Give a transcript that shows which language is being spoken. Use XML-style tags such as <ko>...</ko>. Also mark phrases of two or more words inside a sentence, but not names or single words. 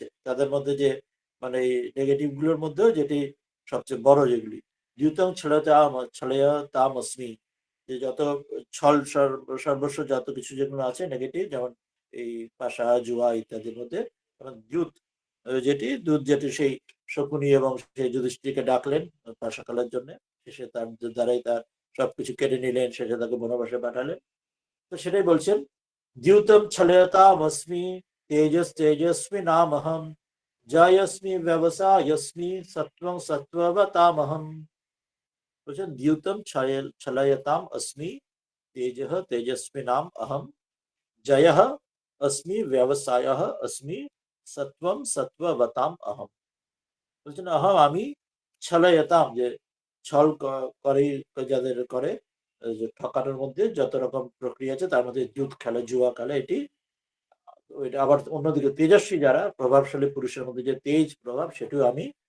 <bn>তাদের মধ্যে যে মানে নেগেটিভ গুলোর মধ্যেও যেটি সবচেয়ে বড়, যেগুলি</bn> <sa>দ্যুতং ছলয়া তাম অস্মি,</sa> <bn>যে যত ছল সর্বস্ব যত কিছু যেগুলো আছে নেগেটিভ, যেমন এই পাশা জুয়া ইত্যাদির মধ্যে দ্যুত যেটি দুধ, যেটি সেই শকুনি এবং সেই যুধিষ্ঠিরকে ডাকলেন পাশা খেলার জন্য, সে তার দ্বারাই তার সবকিছু কেড়ে নিলেন, শেষে তাকে বনবাসে পাঠালেন। তো সেটাই বলছেন</bn> <sa>দ্যুতম ছলয়তামস্মি তেজস তেজস্মি নামহম জয়স্মি ব্যবসায়স্মি সত্বং সত্ত্ববতামহম। বলছেন দ্যুতম ছলয়তাম अस्मि तेजः तेजस्वी नाम अहम जयः अस्मि व्यवसायः अस्मि सत्वम सत्ववताम अहम।</sa> <bn>বলছেন অহম আমি, ছলয়তাম যে ছল করে যাদের করে, যে ঠকানোর মধ্যে যত রকম প্রক্রিয়া আছে তার মধ্যে দুধ খেলা জুয়া খেলা এটি। ওইটা আবার অন্যদিকে তেজস্বী যারা প্রভাবশালী পুরুষের মধ্যে যে তেজ প্রভাব সেটিও আমি।</bn>